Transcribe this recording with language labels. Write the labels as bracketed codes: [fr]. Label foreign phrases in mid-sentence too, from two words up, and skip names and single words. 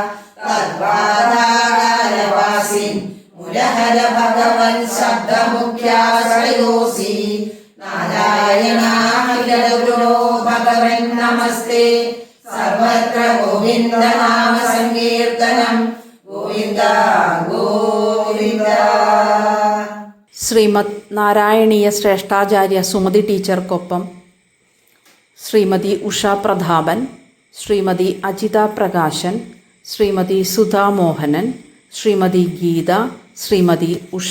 [sa] तद्वादागारवासिन् मुरहर भगवन् शब्दमुख्याश्रयोऽसि. नारायणाखिलगुरो भगवन् नमस्ते. सर्वत्र गोविन्द नाम संकीर्तनं. गोविन्द गोविन्द. [ml] ശ്രീമദ് നാരായണീയ ശ്രേഷ്ഠാചാര്യ സുമതി ടീച്ചർക്കൊപ്പം ശ്രീമതി ഉഷ പ്രതാപൻ, ശ്രീമതി അജിത പ്രകാശൻ, ശ്രീമതി സുധാ മോഹനൻ, ശ്രീമതി ഗീത, ശ്രീമതി ഉഷ.